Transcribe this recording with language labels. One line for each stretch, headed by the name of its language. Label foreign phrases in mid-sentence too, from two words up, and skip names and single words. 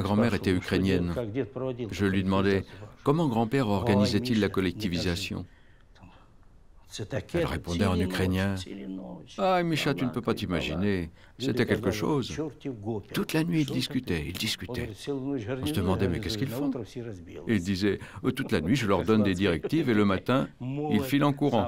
French: grand-mère
Russian: спрашивал,
French: était
Russian: что дед,
French: ukrainienne.
Russian: как дед проводил
French: Je lui demandais comment grand-père organisait-il la collectivisation. Elle répondait en ukrainien. Ah, Misha, tu ne peux pas t'imaginer. C'était quelque chose. Toute la nuit, ils discutaient. On se demandait, mais qu'est-ce qu'ils font? Et il disait, toute la nuit, je leur donne des directives et le matin, ils filent en courant.